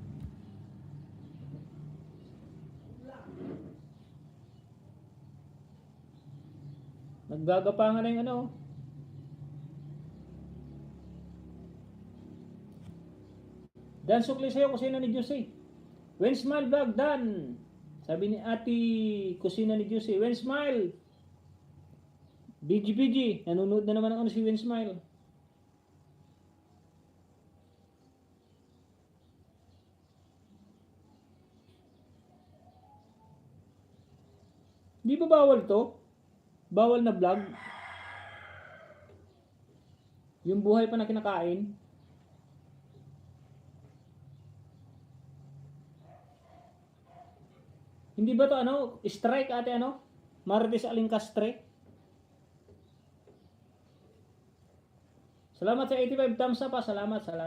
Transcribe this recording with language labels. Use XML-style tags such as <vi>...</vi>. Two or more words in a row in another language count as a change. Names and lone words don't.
<tl>Naggagapangan na yung ano. Dan sukli sa'yo, kusina ni Juicy. When smile vlog, Dan. Sabi ni ate, kusina ni Juicy. When smile. BG. Nanonood na naman ang ano si When smile. Di ba bawal to? Bawal na vlog? Yung buhay pa na kinakain? Hindi ba to ano? Strike ate ano? Marites Alingcastre? Salamat sa 85</tl> <en>thumbs up</en> <tl>pa. Salamat.</tl>